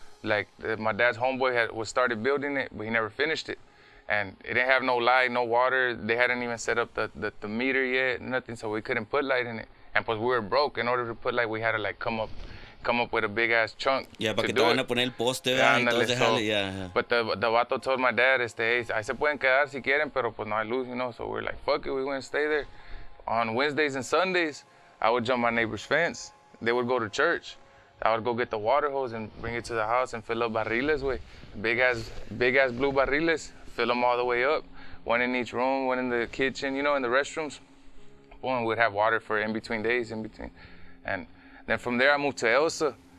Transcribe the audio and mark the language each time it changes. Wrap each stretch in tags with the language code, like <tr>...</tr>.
<en>Like my dad's homeboy was started building it, but he never finished it. And it didn't have no light, no water. They hadn't even set up the meter yet, nothing. So we couldn't put light in it. And pues we were broke. In order to put light, we had to like come up with a big ass chunk.</en> <es>Yeah, para que te van a poner el poste, yeah.</es> <en>But the vato told my dad, hey,</en> <es>ahí se pueden quedar si quieren, pero pues no hay luz,</es> <en>you know. So we're like, fuck it, we went to stay there. On Wednesdays and Sundays, I would jump my neighbor's fence. They would go to church. I would go get the water hose and bring it to the house and fill up barriles, güey. Big ass blue barriles. Fill them all the way up. One in each room, one in the kitchen, you know, in the restrooms. One would have water for in between days, and then from there I moved to Elsa.</en>